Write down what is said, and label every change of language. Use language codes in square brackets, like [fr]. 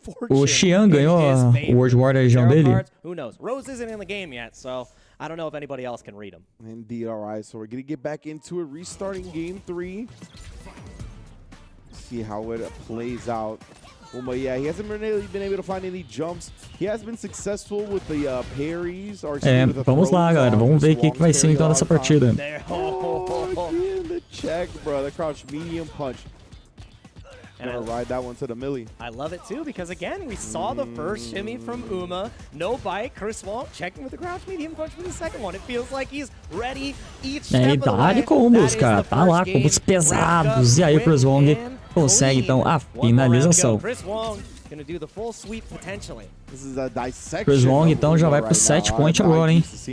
[pt] O Xian ganhou o World War da região dele. [en] Who knows? Rose isn't in the game yet, so I don't know if anybody else can read them. Indeed, all right. So we're going to get back into it, restarting game 3. See how it plays out. Yeah, he hasn't really been able to find any jumps. He has been successful with the parries. [pt] Vamos lá, galera. Vamos ver o que vai ser então nessa partida. [en] Oh, again, the check, bro. The crouch medium punch. And I ride that one to the milli. I love it too because again we saw the first shimmy from 𝗏, no bite. Chris Wong checking with the crouch medium punch for the second one. It feels like he's ready each step of the way. [pt] Combos, cara. Tá lá, combos pesados. E aí, Chris Wong consegue então a finalização. [en] Chris Wong gonna do the full sweep potentially. [pt] Chris Wong então já vai pro set point agora, hein?